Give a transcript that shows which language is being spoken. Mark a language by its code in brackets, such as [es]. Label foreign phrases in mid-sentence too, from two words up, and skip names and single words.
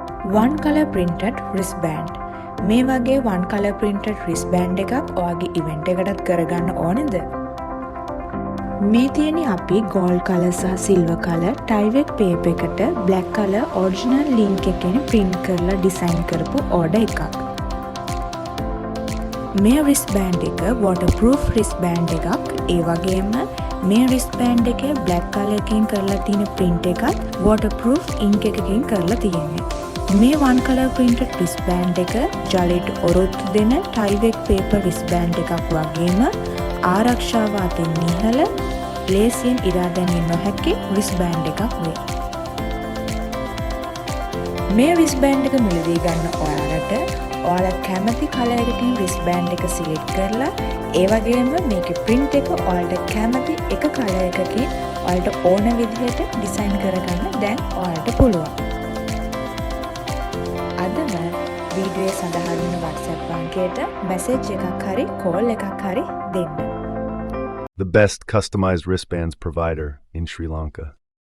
[en] one color printed wristband. [si] මේ වගේ [en] one color printed wristband [si] එකක් ඔයාගේ event එකකටත් කරගන්න ඕනේද? මේ තියෙන්නේ අපි [en] gold color [si] සහ [en] silver color tie-back paper [si] එකට [en] black color original link [si] එකෙන් print කරලා design කරපු order එකක්. මේ wristband එක [en] waterproof wristband [si] එකක්. ඒ වගේම මේ wristband එකේ [en] black color [si] එකකින් කරලා තියෙන print එකත් [en] waterproof ink [si] එකකින් කරලා තියෙන්නේ. මේ [en] one color printed wristband [si] එක ජලයට ඔරොත්තු දෙන [en] tie-back paper wristband [si] එකක් වගේම ආරක්ෂාව අතින් ඉහළ ලේසියෙන් ඉරා දැමිය නොහැකි wristband එකක් වේ. මේ wristband එක මිලදී ගන්න ඔයාලා කැමති කලර් එකකින් wristband එක select කරලා ඒ වගේම මේකේ print එක ඔයාලට කැමති එක කලර් එකකින් ඔයාලට ඕන විදිහට design කරගන්න දැන් ඔයාලට පුළුවන්. අදම වීඩියෝ සඳහන් වෙන WhatsApp අංකයට message එකක් හරි call එකක් හරි දෙන්න. [en] The best customized wristbands provider in Sri Lanka.